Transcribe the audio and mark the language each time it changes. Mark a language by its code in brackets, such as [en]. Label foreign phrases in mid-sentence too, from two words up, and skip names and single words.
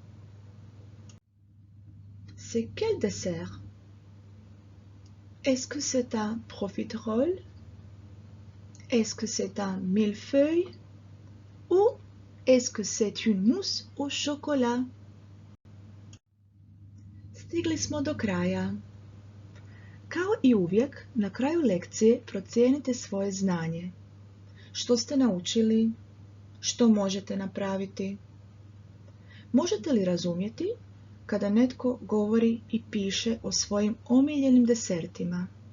[fr] C'est quel dessert? Est-ce que c'est un profiterole? Est-ce que c'est un millefeuille? Ou est-ce que c'est une mousse au chocolat? [hr] Stigli smo do kraja. Kao i uvijek, na kraju lekcije procijenite svoje znanje. Što ste naučili? Što možete napraviti? Možete li razumjeti kada netko govori i piše o svojim omiljenim desertima?